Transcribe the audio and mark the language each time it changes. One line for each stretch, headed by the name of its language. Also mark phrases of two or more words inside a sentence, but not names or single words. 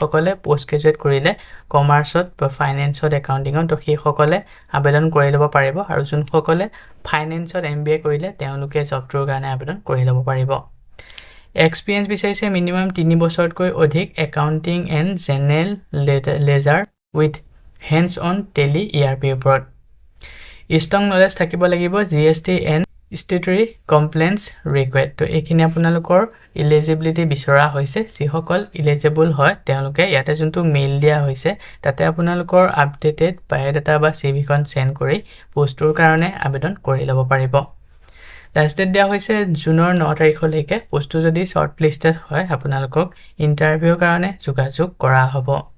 Assamese: সকলে
English: post graduate
Assamese: কৰিলে কমাৰ্চত বা ফাইনেন্সত একাউন্টিংত তো সেই সকলে আবেদন কৰি ল'ব পাৰিব আৰু যোন সকলে ফাইনেন্সত MBA কৰিলে তেওঁলোকে জবটোৰ কাৰণে আবেদন কৰি ল'ব পাৰিব এক্সপেৰিয়েন্স বিচাৰিছে মিনিমাম 3 বছৰতকৈ অধিক
English: accounting and general ledger with hands on Tally ERP
Assamese: ওপৰত
English: strong knowledge
Assamese: থাকিব লাগিব
English: GST and statutory compliance required
Assamese: তো এইখিনি আপোনালোকৰ এলিজিবিলিটি বিচৰা হৈছে যি সকল এলিজিবল হয় তেওঁলোকে ইয়াতে যোনটো মেইল দিয়া হৈছে তাতে আপোনালোকৰ
English: updated biodata
Assamese: বা সিভিখন সেন্ড কৰি পোষ্টৰ কাৰণে আবেদন কৰি ল'ব পাৰিব
English: last date
Assamese: দিয়া হৈছে জুনৰ 9 তাৰিখলৈকে পোষ্টটো যদি
English: short listed
Assamese: হয় আপোনালোকক ইন্টাৰভিউৰ কাৰণে যোগাযোগ কৰা হ'ব